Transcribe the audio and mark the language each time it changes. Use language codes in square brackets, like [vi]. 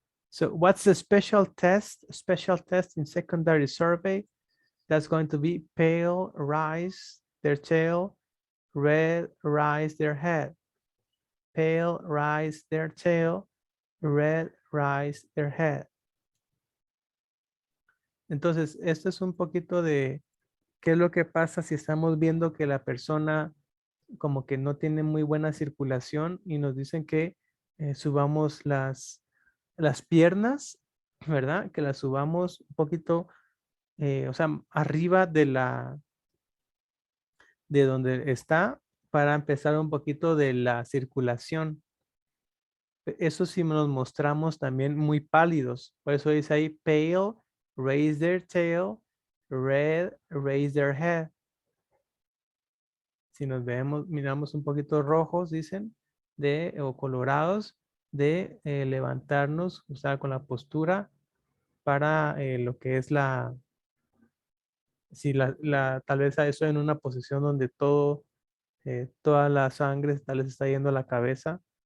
[en] So what's the special test? Special test in secondary survey? That's going to be pale, rise their tail, red, rise their head. Pale, rise their tail, red, rise their head. [es] Entonces, esto es un poquito de qué es lo que pasa si estamos viendo que la persona como que no tiene muy buena circulación y nos dicen que subamos las piernas, ¿verdad? Que las subamos un poquito, o sea, arriba de donde está para empezar un poquito de la circulación. Eso sí nos mostramos también muy pálidos. Por eso dice ahí [en] pale, raise their tail, red, raise their head. [es] Si nos miramos un poquito rojos, dicen, o colorados, de levantarnos, o sea, con la postura para lo que es si tal vez a eso en una posición donde toda la sangre tal vez está yendo a la cabeza.